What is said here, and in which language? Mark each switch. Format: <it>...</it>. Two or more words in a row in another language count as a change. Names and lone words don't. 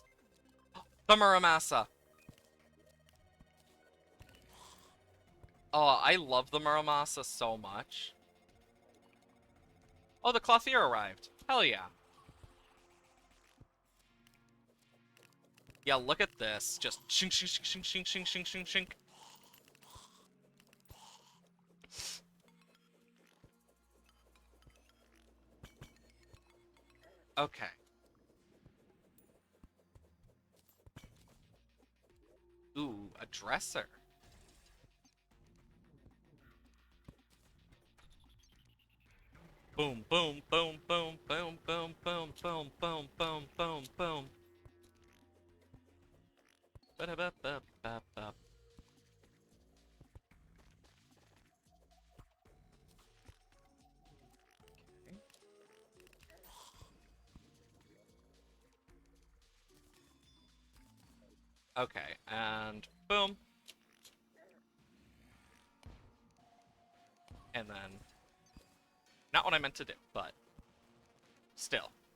<en>The Muramasa! Oh, I love the Muramasa so much. Oh, the Clothier arrived. Hell yeah. Yeah, look at this. Just shink, shink, shink, shink, shink, shink, shink, shink. Okay. Ooh, a dresser. Boom, boom, boom, boom, boom, boom, boom, boom, boom, boom, boom, boom. Ba-da-ba-ba-ba-ba. Okay, and boom. And then, not what I meant to do, but still.</en>